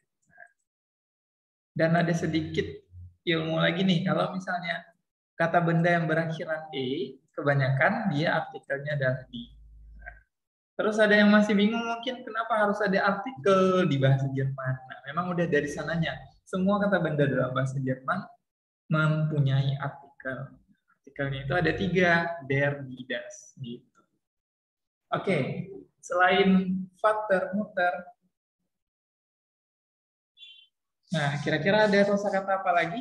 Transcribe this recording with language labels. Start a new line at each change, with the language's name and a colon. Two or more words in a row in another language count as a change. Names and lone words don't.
Indonesian: Dan ada sedikit ilmu lagi nih, kalau misalnya kata benda yang berakhiran E, kebanyakan dia artikelnya adalah di. Terus ada yang masih bingung mungkin kenapa harus ada artikel di bahasa Jerman. Nah, memang udah dari sananya. Semua kata benda dalam bahasa Jerman mempunyai artikel. Artikelnya itu ada 3,
German: der, die, das.
Indonesian: Gitu. Oke, selain Vater, Mutter. Nah, kira-kira ada kosakata apa lagi?